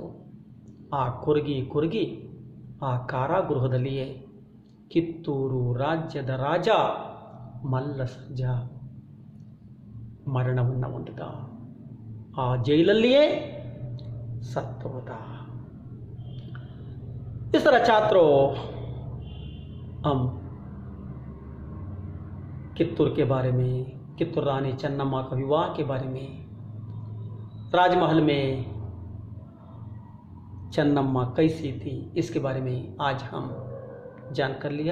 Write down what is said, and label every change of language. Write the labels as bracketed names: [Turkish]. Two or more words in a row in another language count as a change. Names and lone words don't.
[Kannada] ಆ ಕೊರಗಿ ಆ ಕಾರಾಗೃಹದಲ್ಲಿಯೇ ಕಿತ್ತೂರು ರಾಜ್ಯದ ರಾಜ ಮಲ್ಲಸರ್ಜ ಮರಣವನ್ನು ಹೊಂದಿದ। ಆ ಜೈಲಲ್ಲಿಯೇ ಸತ್ತೋದ। [Hindi] इस तरह छात्रों हम कित्तूर के बारे में, कित्तूर रानी चन्नम्मा का विवाह के बारे में, राजमहल में चन्नम्मा कैसी थी, इसके बारे में आज हम जान कर लिया।